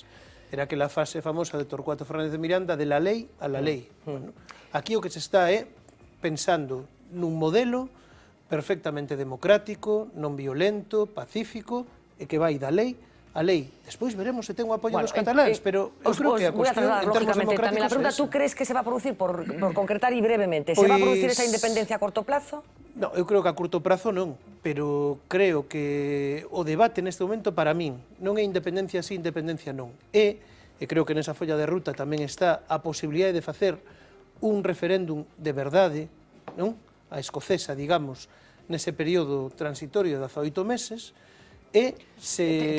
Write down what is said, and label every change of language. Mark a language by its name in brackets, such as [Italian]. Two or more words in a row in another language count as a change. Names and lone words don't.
[Galician] Era aquela fase famosa de Torcuato Fernández de Miranda, de la lei a la lei. Bueno, aquí o que se está é pensando nun modelo perfectamente democrático, non violento, pacífico, e que vai da lei a lei. Despois veremos se ten o apoio dos cataláns, pero eu creo que a [Spanish] voy a [Galician] cuestión [Spanish] trasladar [Galician] en termos [Spanish] lógicamente también la pregunta. [Galician] democráticos é esa. [Spanish] ¿Tú crees que se va a producir, por concretar y brevemente, se va a producir esa independencia a corto plazo? [Galician] No, eu creo que a curto prazo non, pero creo que o debate neste momento para min non é independencia sí, independencia non. E creo que nesa folla de ruta tamén está a posibilidade de facer un referéndum de verdade, non? A escocesa, digamos, nese período transitorio de 18 meses, e se...